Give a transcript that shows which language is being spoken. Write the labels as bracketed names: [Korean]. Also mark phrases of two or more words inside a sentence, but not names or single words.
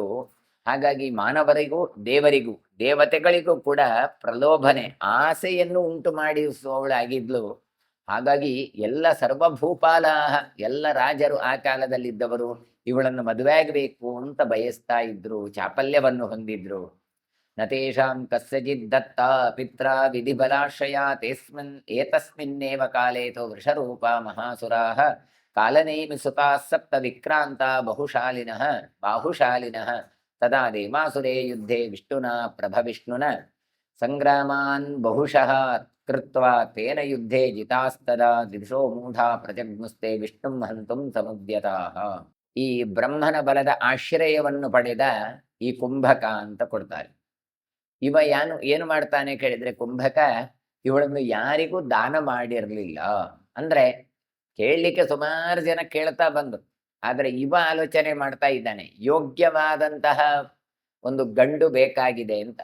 [Kannada] ಹಾಗಾಗಿ ಮಾನವರಿಗೂ ದೇವರಿಗೂ ದೇವತೆಗಳಿಗೂ ಕೂಡ ಪ್ರಲೋಭನೆ, ಆಸೆಯನ್ನು ಉಂಟು ಮಾಡಿಸುವವಳಾಗಿದ್ಲು. ಹಾಗಾಗಿ ಎಲ್ಲ ಸರ್ವಭೂಪಾಲ, ಎಲ್ಲ ರಾಜರು ಆ ಕಾಲದಲ್ಲಿದ್ದವರು ಇವಳನ್ನು ಮದುವೆ ಆಗಬೇಕು ಅಂತ ಬಯಸ್ತಾ ಇದ್ರು, ಚಾಪಲ್ಯವನ್ನು ಹೊಂದಿದ್ರು. [Sanskrit] ನತೇಷಾಂ ಕಸ್ಯಚಿತ್ ದತ್ತ ಪಿತ್ರ ವಿಧಿಬಲಾಶ್ರಯ ಏತಸ್ಮಿನ್ನೇವ ಕಾಲೇತೋ ವೃಷರೂಪ ಮಹಾಸುರಾಃ ಕಾಲನೇಮಿ ಸುತಾಃ ಸಪ್ತ ವಿಕ್ರಾಂತ ಬಾಹುಶಾಲಿನಃ ತದಾ ದೇವಾಸುರೇ ಯುದ್ಧೇ ವಿಷ್ಣುನಾ ಪ್ರಭವಿಷ್ಣುನ ಸಂಗ್ರಾಮಾನ್ ಬಹುಶಃ ಕೃತ್ವಾ ತೇನ ಯುದ್ಧೇ ಜಿತಾಸ್ತದಾ ದಿಶೋ ಮೂಢಾ ಪ್ರಜಗ್ಮುಸ್ತೆ ವಿಷ್ಣುಂ ಹಂತುಂ ಸಮುದ್ಯತಾಃ. [Kannada] ಈ ಬ್ರಹ್ಮನ ಬಲದ ಆಶ್ರಯವನ್ನು ಪಡೆದ ಈ ಕುಂಭಕ ಅಂತ ಕೊಡ್ತಾರೆ. ಇವ ಏನು ಮಾಡ್ತಾನೆ ಕೇಳಿದ್ರೆ, ಕುಂಭಕ ಇವಳನ್ನು ಯಾರಿಗೂ ದಾನ ಮಾಡಿರಲಿಲ್ಲ. ಅಂದ್ರೆ ಕೇಳಲಿಕ್ಕೆ ಸುಮಾರು ಜನ ಕೇಳ್ತಾ ಬಂದು, ಆದ್ರೆ ಇವ ಆಲೋಚನೆ ಮಾಡ್ತಾ ಇದ್ದಾನೆ ಯೋಗ್ಯವಾದಂತಹ ಒಂದು ಗಂಡು ಬೇಕಾಗಿದೆ ಅಂತ.